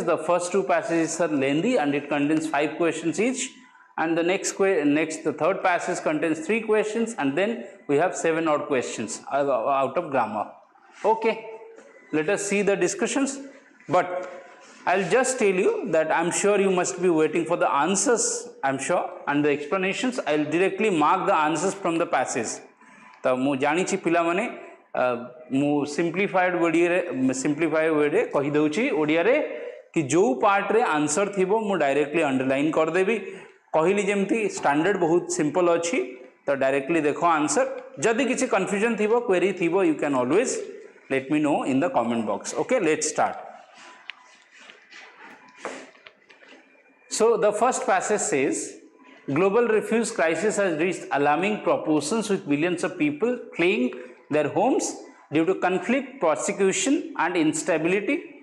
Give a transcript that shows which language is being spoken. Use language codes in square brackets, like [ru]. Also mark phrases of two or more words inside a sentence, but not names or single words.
[en] The first 2 passages are lengthy and it contains 5 questions each, and the third passage contains 3 questions, and then we have 7 odd questions out of grammar. Okay, let us see the discussions, but I'll just tell you that I'm sure you must be waiting for the answers, I'm sure, and the explanations. I'll directly mark the answers from the passage. [or] ତ ମୁ ଜାଣି ଛି ପିଲା ମାନେ ମୁ [en] simplified way [or] ରେ କହି ଦେଉଛି ଓଡ଼ିଆ ରେ କି ଯୋ ପାର୍ଟ ରେ ଆନ୍ସର ଥିବ ମୁ [en] directly underline [or] କରି ଦେବି. କହିଲି ଯେମିତି ଷ୍ଟାଣ୍ଡାର୍ଡ ବହୁତ ସିମ୍ପଲ ଅଛି, ତ ଡାଇରେକ୍ଟଲି ଦେଖ ଆନ୍ସର. ଯଦି କିଛି କନଫ୍ୟୁଜନ ଥିବ, କ୍ୱେରୀ ଥିବ, [en] you can always let me know in the comment box. Okay, let's start. So the first passage says, global refuse crisis has reached alarming proportions with millions of people fleeing their homes due to conflict, persecution, and instability.